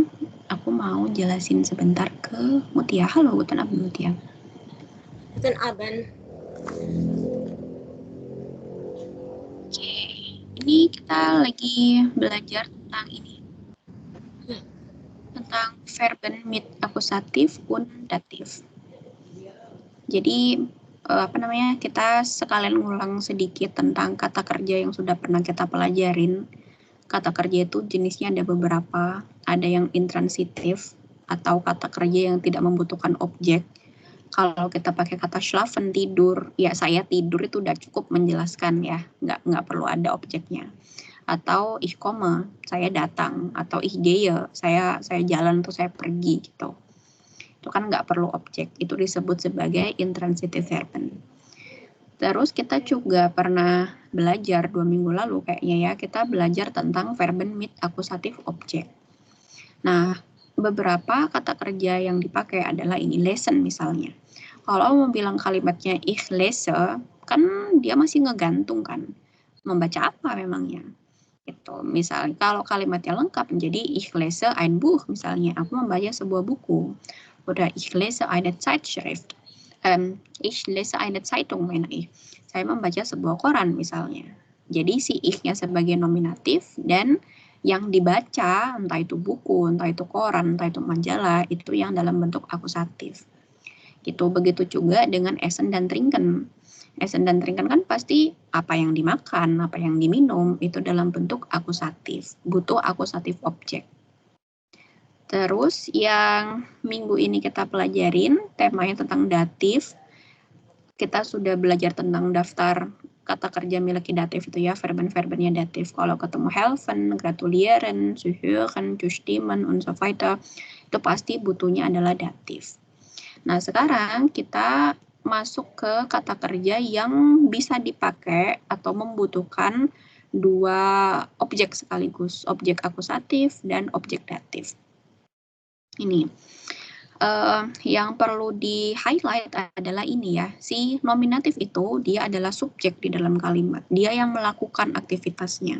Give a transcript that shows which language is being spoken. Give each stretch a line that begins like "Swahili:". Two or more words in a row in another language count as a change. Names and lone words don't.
Indonesian: Aku mau jelasin sebentar ke Mutia. Halo,
German: Guten Abend, Mutia. Guten Abend.
Indonesian: Oke, ini kita lagi belajar tentang ini. Tentang
German: verben mit akusatif und datif.
Indonesian: Jadi, kita sekalian ngulang sedikit tentang kata kerja yang sudah pernah kita pelajarin. Kata kerja itu jenisnya ada beberapa, ada yang intransitif atau kata kerja yang tidak membutuhkan objek. Kalau kita pakai kata schlafen, tidur, ya saya tidur itu udah cukup menjelaskan ya, nggak perlu ada objeknya.
German: Atau ich komme,
Indonesian: saya datang, atau
German: ich gehe,
Indonesian: saya jalan atau saya pergi gitu. Itu kan nggak perlu objek, itu disebut sebagai
German: intransitive verben.
Indonesian: Terus kita juga pernah belajar 2 minggu lalu kayaknya ya, kita belajar tentang
German: verben mit akusatif objek.
Indonesian: Nah, beberapa kata kerja yang dipakai adalah ini, lesen misalnya. Kalau mau bilang kalimatnya
German: ich lese,
Indonesian: kan dia masih ngegantung kan. membaca apa memangnya. Gitu. Misalnya kalau kalimatnya lengkap menjadi
German: ich lese ein Buch,
Indonesian: misalnya aku membaca sebuah buku.
German: Oder ich lese eine Zeitschrift. Ich lese eine Zeitung, meine ich.
Indonesian: Saya membaca sebuah koran misalnya. Jadi si ich-nya sebagai nominatif dan yang dibaca, entah itu buku, entah itu koran, entah itu majalah, itu yang dalam bentuk akusatif. Gitu. Begitu juga dengan essen dan trinken. Essen dan trinken kan pasti apa yang dimakan, apa yang diminum, itu dalam bentuk akusatif. Butuh akusatif objek. Terus yang minggu ini kita pelajarin, temanya tentang datif. Kita sudah belajar tentang daftar kata kerja miliki datif itu ya, verben-verbennya datif. Kalau ketemu
German: helfen, gratulieren, zuhören, zustimmen, und so weiter,
Indonesian: itu pasti butuhnya adalah datif. Nah, sekarang kita masuk ke kata kerja yang bisa dipakai atau membutuhkan dua objek sekaligus, objek akusatif dan objek datif. Ini yang perlu di-highlight adalah ini ya, si nominatif itu dia adalah subjek di dalam kalimat, dia yang melakukan aktivitasnya.